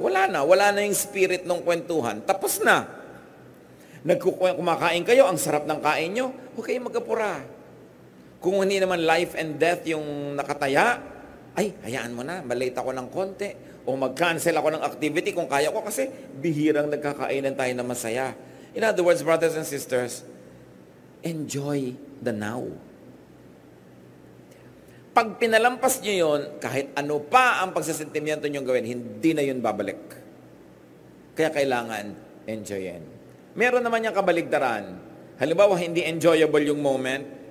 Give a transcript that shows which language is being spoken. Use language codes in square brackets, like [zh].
[tl] Wala na yung spirit ng kwentuhan. Tapos na. Kumakain kayo, ang sarap ng kain nyo, huwag kayong mag-apura. Kung hindi naman [en] life and death [tl] yung nakataya, ay, hayaan mo na, malate ako ng konti. O mag-cancel ako ng activity kung kaya ko kasi bihirang nagkakainan tayo na masaya. [en] In other words, brothers and sisters, enjoy the now. [tl] Pag pinalampas nyo yun, kahit ano pa ang pagsasentimiento nyo gawin, hindi na yun babalik. Kaya kailangan enjoyin. Meron naman yung kabaligtaran. Halimbawa, hindi enjoyable yung moment.